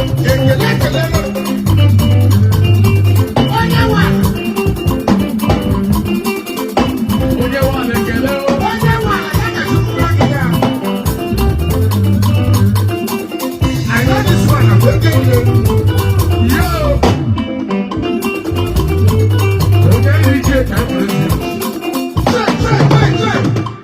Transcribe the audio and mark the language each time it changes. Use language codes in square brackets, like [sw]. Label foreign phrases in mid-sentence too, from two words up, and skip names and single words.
[ig] Ekele, ekele. Onye nwa. Onye nwa na-ekele o. Onye nwa na-ekele Chukwu nwa gị ya. [en] I know this one, I'm taking you. Yo! Okay, you get that. Say, say, say, say.